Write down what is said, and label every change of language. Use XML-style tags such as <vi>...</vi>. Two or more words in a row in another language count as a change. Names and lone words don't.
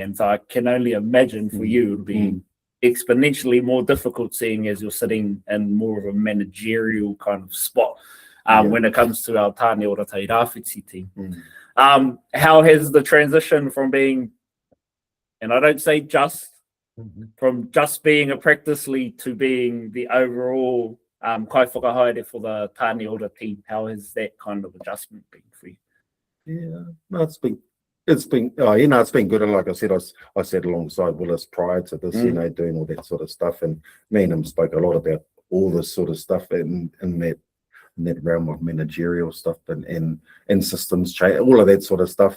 <en>And so I can only imagine for you it would be exponentially more difficult, seeing as you're sitting in more of a managerial kind of spot when it comes to our Tāne Ora Tairāwhiti team. How has the transition from being, and I don't say just, from just being a practice lead to being the overall</en> <mi>kai whakahaere</mi> <en>for the Tāne Ora team, how has that kind of adjustment been for you? It's been good. And like I said, I sat alongside Willis prior to this, doing all that sort of stuff, and me and him spoke a lot about all this sort of stuff in that realm of managerial stuff and systems change, all of that sort of stuff.</en>